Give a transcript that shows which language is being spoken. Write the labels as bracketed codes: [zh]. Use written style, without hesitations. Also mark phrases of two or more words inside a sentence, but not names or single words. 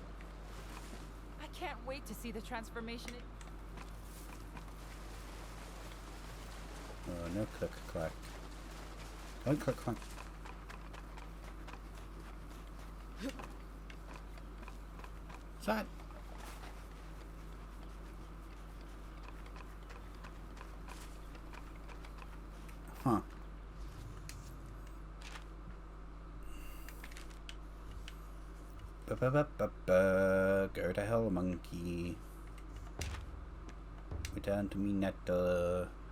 [en] I can't wait to see the transformation. Oh, no click clack. Don't click clack. What's that? Huh. Ba-ba-ba-ba-ba. Go to hell, monkey. Return to Minato.